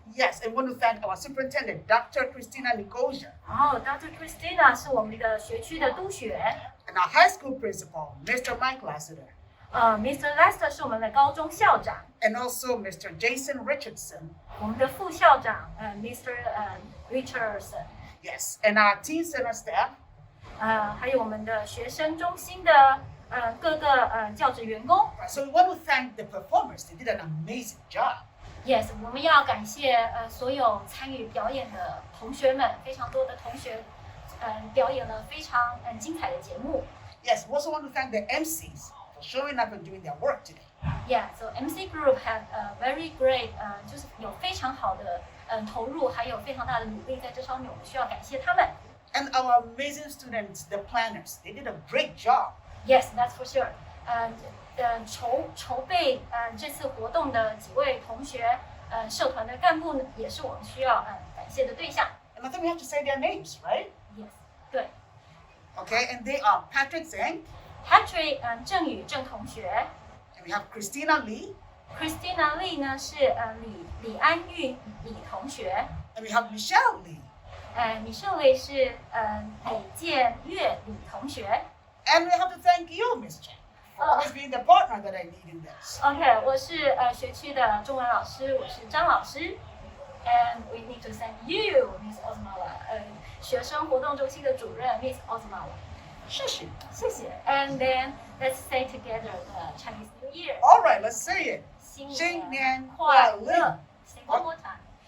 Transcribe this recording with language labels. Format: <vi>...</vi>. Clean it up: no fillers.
<en>Yes, and we want to thank our superintendent, Dr. Christina Nicosia.</en> <zh>然后 Dr. Christina 是我们的学区的督学。</zh> <en>And our high school principal, Mr. Mike Lassiter. Mr.</en> <zh>Lester 是我们的高中校长。</zh> <en>And also Mr. Jason Richardson.</en> <zh>我们的副校长Mr. Richardson.</zh> <en>Yes, and our teen center staff.</en> <zh>还有我们的学生中心的各个教职员工。</zh> <en>So we want to thank the performers. They did an amazing job.</en> <zh>Yes， 我们要感谢所有参与表演的同学们，非常多的同学表演了非常精彩的节目。</zh> <en>Yes, we also want to thank the MCs for showing up and doing their work today.</en> <zh>Yeah, so MC group had very great，就是有非常好的投入，还有非常大的努力在这方面，我们需要感谢他们。</zh> <en>And our amazing students, the planners, they did a great job. Yes, that's for sure.</en> <zh>筹备这次活动的几位同学，社团的干部呢，也是我们需要感谢的对象。</zh> <en>And I think we have to say their names, right?</en> <zh>Yes， 对。</zh> <en>Okay, and they are Patrick</en> <zh>Zhang。Patrick 郑宇郑同学。</zh> <en>And we have Christina</en> <zh>Lee。Christina Lee 呢是李安玉李同学。</zh> <en>And we have Michelle Lee。</en> <zh>Michelle Lee 是李建岳李同学。</zh> <en>And we have to thank you, Miss Chen, for always being the partner that I need in this.</en> <zh>Okay， 我是学区的中文老师，我是张老师。</zh> <en>And we need to thank you, Miss Osmala，学生活动中心的主任 Miss Osmala。</en> <zh>谢谢。</zh> <en>谢谢。 And then let's say together the Chinese New Year. All right, let's say it. 新年快乐。 Say one more time.</en>